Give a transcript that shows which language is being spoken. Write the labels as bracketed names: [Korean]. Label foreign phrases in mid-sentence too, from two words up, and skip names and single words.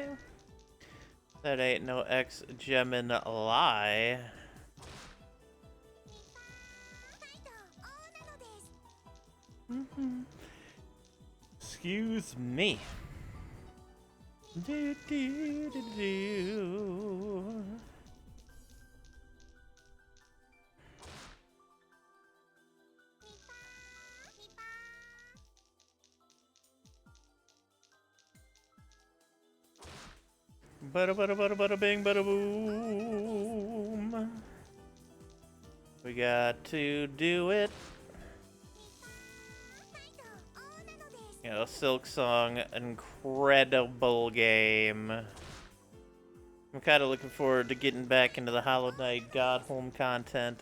[English] That ain't no X-Gemini. Excuse me. Do, do, do, do. Bada bada bada bada bing bada boom. We got to do it. You know, Silk Song, incredible game. I'm kind of looking forward to getting back into the Hollow Knight God Home content.